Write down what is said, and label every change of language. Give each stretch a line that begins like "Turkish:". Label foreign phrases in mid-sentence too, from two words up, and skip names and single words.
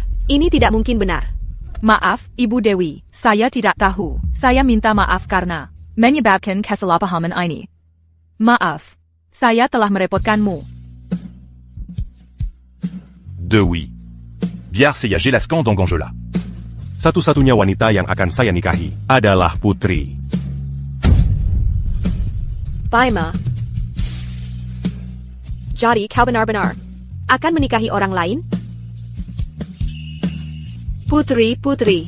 Indonesian: Ini tidak mungkin benar. Maaf, Ibu Dewi, saya tidak tahu. Saya minta maaf karena menyebabkan kesalahpahaman ini. Maaf, saya telah merepotkanmu. Dewi. Biar c'est Gelascan dans Gonjola. Satu-satunya wanita yang akan saya nikahi adalah Putri. Bima. Jadi kau benar-benar akan menikahi orang lain? Putri.